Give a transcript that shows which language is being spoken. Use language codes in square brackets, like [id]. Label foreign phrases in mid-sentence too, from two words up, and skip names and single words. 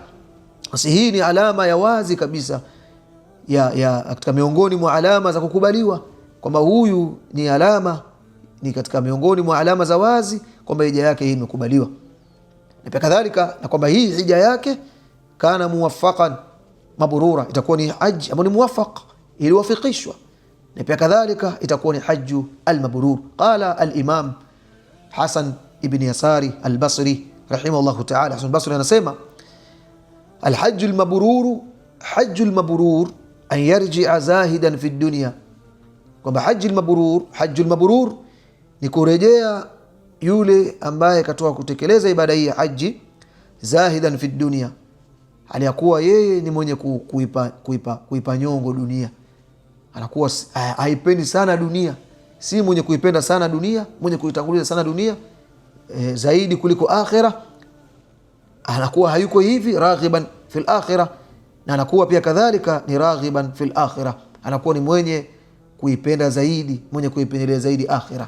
[sw] Basi hii ni alama ya wazi kabisa ya katika miongoni mwa alama za kukubaliwa, kwamba huyu ni katika miongoni mwa alama za wazi kwamba hija yake hii imekubaliwa. na pia kadhalika na kwamba hii hija yake [ar] كان موفقا مبرورا, [sw] itakuwa ni haji ambayo ni muwaffaq, iliwafikishwa, na pia kadhalika itakuwa ni [ar] الحج المبرور. قال الإمام حسن بن يسار البصري رحمه الله تعالى, [sw] Hasan al-Basri anasema [ar] الحج المبرور، الحج المبرور أن يرجع زاهدا في الدنيا, [sw] kwamba [ar] الحج المبرور [sw] ni kurejea yule ambaye katoka kutekeleza ibada hii ya haji [ar] زاهدا في الدنيا, [sw] aliyakuwa yeye ni mwenye kuipa nyongo dunia, anakuwa haipendi sana dunia, si mwenye kuipenda sana dunia, mwenye kuitanguliza sana dunia zaidi kuliko akhira, anakuwa hayuko hivi [ar] راغبا في الآخرة, [sw] na anakuwa pia kadhalika ni [ar] راغبا في الآخرة, [sw] anakuwa ni mwenye kuipenda zaidi, mwenye kuipendelea zaidi akhira.